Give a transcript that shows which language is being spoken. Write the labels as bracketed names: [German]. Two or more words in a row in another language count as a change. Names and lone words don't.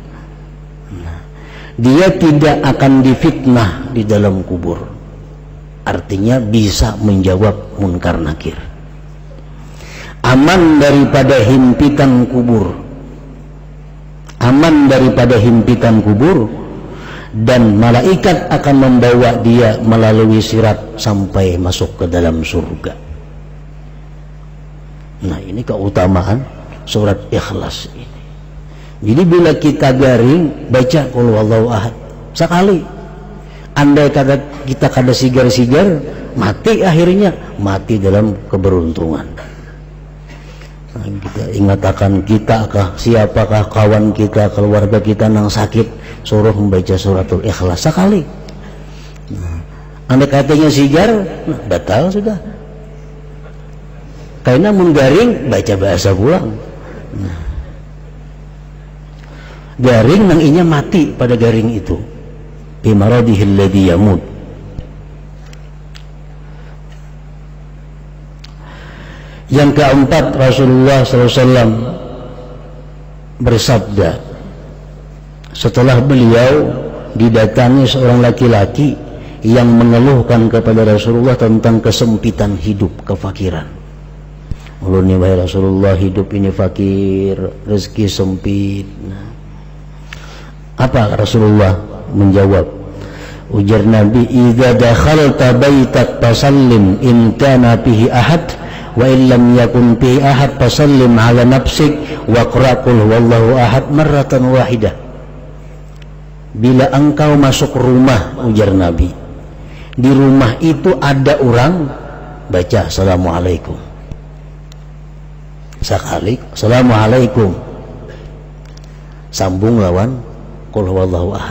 [Indonesian] Dia tidak akan difitnah di dalam kubur, artinya bisa menjawab munkar nakir, aman daripada himpitan kubur, aman daripada himpitan kubur, dan malaikat akan membawa dia melalui sirat sampai masuk ke dalam surga. Nah, ini keutamaan surat Ikhlas ini. [Banjar] Jadi bila kita garing baca [Arabic] قل هو الله أحد [Banjar] sekali, andai kata kita kada sigar-sigar, mati akhirnya, mati dalam keberuntungan. [Indonesian] Nah, kita ingatakan kita kah, siapakah kawan kita, keluarga kita yang sakit, suruh membaca suratul Ikhlas sekali. [Banjar] Nah, andai katanya sigar, nah, batal sudah. Karena mun garing baca bahasa pulang. Nah, garing nang inya mati pada garing itu. [Arabic] بمرضه الذي يموت. [Indonesian] Yang keempat, Rasulullah SAW bersabda setelah beliau didatangi seorang laki-laki yang mengeluhkan kepada Rasulullah tentang kesempitan hidup, kefakiran. Ulun, wahai Rasulullah, hidup ini fakir, rezeki sempit. Nah, apa Rasulullah menjawab? [Banjar] Ujar Nabi, [Arabic] "إذا دخلت بيتك فسلم إن كان فيه أحد وإلا لم يكن فيه أحد فسلم على نفسك واقرأ قل هو الله أحد مرة واحدة." [Indonesian] Bila engkau masuk rumah, ujar Nabi, di rumah itu ada orang, baca assalamualaikum sekali, assalamualaikum, sambung lawan [Arabic] قل هو الله أحد.